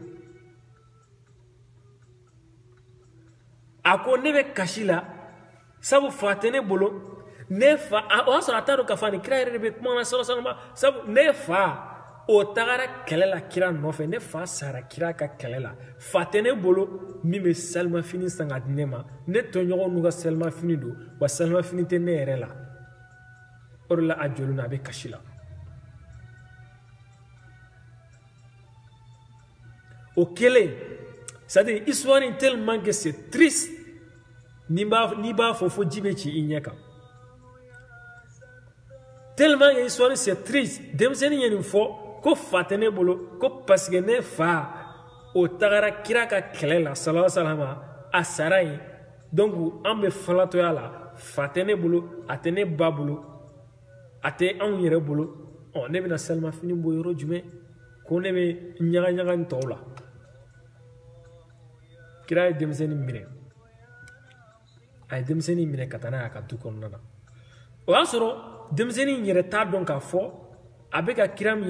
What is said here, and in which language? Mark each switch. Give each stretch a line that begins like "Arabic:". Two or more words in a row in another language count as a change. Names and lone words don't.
Bambara: a ko ne bɛ kasi la sabu fa tɛ ne bolo ne fa o y'a sɔrɔ a t'a dɔn k'a fɔ ni kira yɛrɛ de bɛ kuma na sɔrɔ sabu ne fa o tagara kɛlɛ la kira nɔfɛ ne fa sara kira ka kɛlɛ la fa tɛ ne bolo min bɛ salimafini san ka di ne ma ne tɔɲɔgɔn n'u ka salimafini don wa salimafini tɛ ne yɛrɛ la o de la a jɔlen na a bɛ kasi la o kɛlen
French: c'est-à-dire histoire
Bambara: in
French: tellement que c'est triste
Bambara: n'i b'a fɔ fo ji bɛ ci i ɲɛ kan tellement
French: que histoire c'est triste
Bambara: denmisɛnnin ye nin fɔ ko fa tɛ ne bolo ko
French: parce que
Bambara: ne fa o tagara kira ka kɛlɛ la
Arabic: صلى الله عليه وسلم
Bambara: a sara yen donc an bɛ falatɔya la fa tɛ ne bolo a tɛ ne ba bolo a tɛ anw yɛrɛ bolo ne bɛna salimafini bɔ yɔrɔ jumɛn ko ne bɛ ɲagaɲaga nin tɔw la kira ye denmisɛnnin minɛ a ye denmisɛnnin minɛ ka taa n'a ye a ka du kɔnɔna na o y'a sɔrɔ denmisɛnnin yɛrɛ t'a dɔn k'a fɔ a bɛ ka kira min